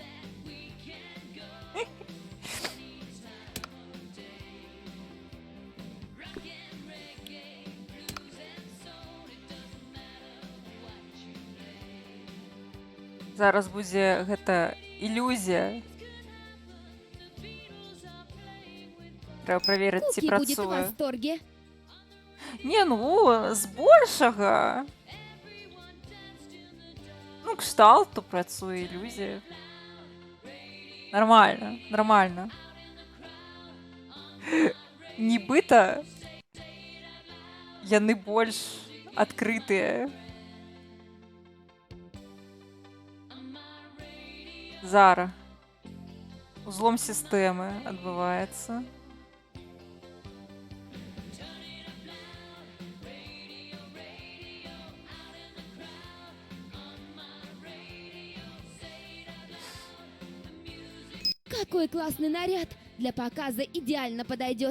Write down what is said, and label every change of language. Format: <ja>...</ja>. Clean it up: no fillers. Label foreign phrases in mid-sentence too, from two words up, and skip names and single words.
<be>Зараз будзе гэта ілюзія. Трэба праверыць, ці</be> <ru>Куки будет в</ru> <be>працуе.</be> <ru>восторге.</ru> <be>Не, ну, збольшага. Ну, кшталту працуе ілюзія.</be> <ru>Нормально, нормально.</ru> <be>Нібыта яны больш адкрытыя. Зара. Узлом сістэмы адбываецца.</be> <ru>Какой классный наряд! Для показа идеально подойдет.</ru>